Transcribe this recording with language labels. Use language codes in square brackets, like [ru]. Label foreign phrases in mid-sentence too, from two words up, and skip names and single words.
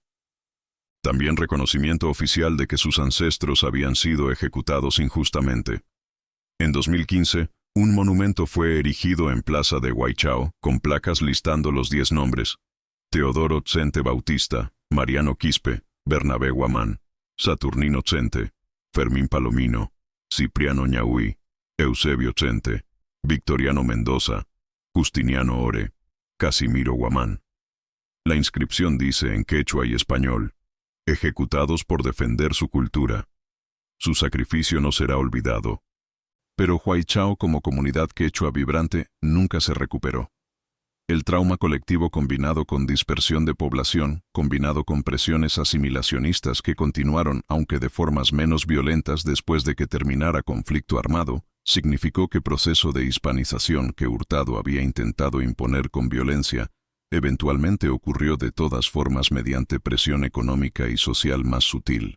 [es] También reconocimiento oficial de que sus ancestros habían sido ejecutados injustamente. En 2015, un monumento fue erigido en Plaza de Huaychao, con placas listando los 10 nombres: Teodoro Tzente Bautista, Mariano Quispe, Bernabé Guamán, Saturnino Tzente, Fermín Palomino, Cipriano Ñahui, Eusebio Tzente, Victoriano Mendoza, Justiniano Ore, Casimiro Guamán. La inscripción dice en quechua y español: ejecutados por defender su cultura. Su sacrificio no será olvidado. Pero Huaychao como comunidad quechua vibrante nunca se recuperó. El trauma colectivo combinado con dispersión de población, combinado con presiones asimilacionistas que continuaron aunque de formas menos violentas después de que terminara conflicto armado, significó que proceso de hispanización que Hurtado había intentado imponer con violencia, eventualmente ocurrió de todas formas mediante presión económica y social más sutil.